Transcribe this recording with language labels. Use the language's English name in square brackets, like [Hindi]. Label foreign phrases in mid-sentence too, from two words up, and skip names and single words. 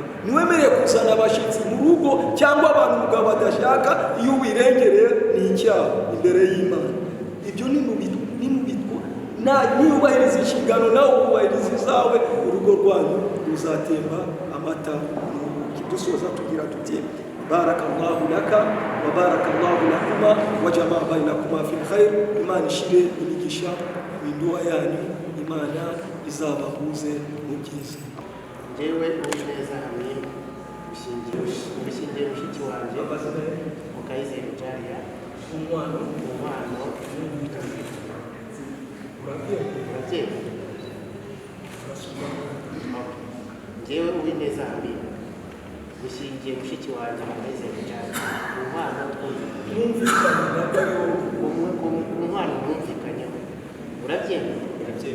[Kinyarwanda] Ntiwemerewe kuzana abashyitsi mu rugo cyangwa abantu umugabo adashaka, iyo wirengereye ni icyaha imbere y'Imana. Ibyo ni mu bitwa niyubahiriza inshingano nawe ubahiriza izawe, urugo rwanyu ruzatemba amata n'ubuki. Dusoza tugira tuti [Arabic] بارك الله لك وبارك الله لكما وجمع بينكما في الخير. [Kinyarwanda] Imana ishire imigisha mu ndoa yanyu, Imana izabahuze mu byiza. Jewe Uwineza Hamim mushingiye mushiki wanjye Mukayizere Jariya, umwana Jewe Uwineza Hamim mushingiye mushiki wanjye Mukayizere Jariya, umwana umwana mwumvikanyeho, urabyemeye?